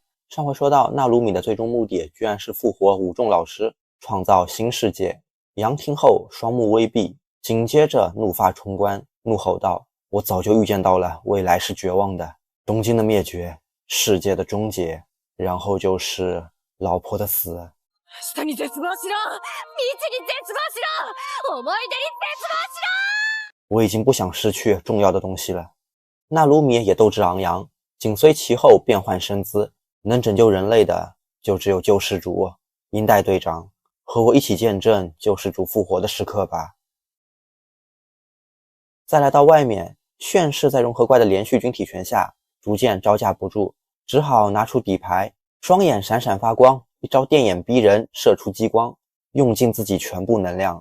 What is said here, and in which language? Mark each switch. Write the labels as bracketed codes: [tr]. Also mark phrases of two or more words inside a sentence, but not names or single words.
[zh] 上回说到，纳鲁米的最终目的居然是复活武仲老师，创造新世界。杨听后双目微闭，紧接着怒发冲冠，怒吼道：我早就预见到了未来是绝望的，东京的灭绝，世界的终结，然后就是老婆的死。 [ja] 明日に絶望しろ！思い出に絶望しろ！ [zh] 我已经不想失去重要的东西了。纳鲁米也斗志昂扬，紧随其后变换身姿，能拯救人类的就只有救世主。鹰带队长，和我一起见证救世主复活的时刻吧。再来到外面，炫氏在融合怪的连续军体拳下逐渐招架不住，只好拿出底牌，双眼闪闪发光，一招电眼逼人，射出激光，用尽自己全部能量。